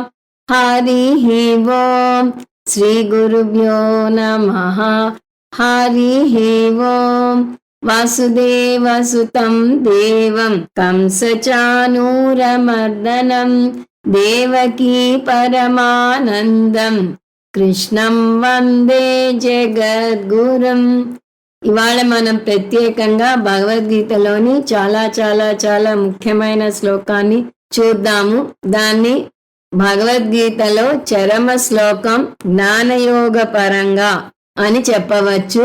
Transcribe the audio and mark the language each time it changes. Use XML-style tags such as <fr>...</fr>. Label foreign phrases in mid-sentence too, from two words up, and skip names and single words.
<sa>हरिः ओम्। श्रीगुरुभ्यो नमः। हरिः ओम्। वसुदेवसुतं देवं कंसचानूरमर्दनं देवकी परमानन्दं కృష్ణం వందే జగద్గురుం.</sa> <te>ఇవాళ మనం ప్రత్యేకంగా భగవద్గీతలోని చాలా చాలా చాలా ముఖ్యమైన శ్లోకాన్ని చూద్దాము. దాన్ని భగవద్గీతలో చరమ శ్లోకం, జ్ఞానయోగ పరంగా అని చెప్పవచ్చు.</te>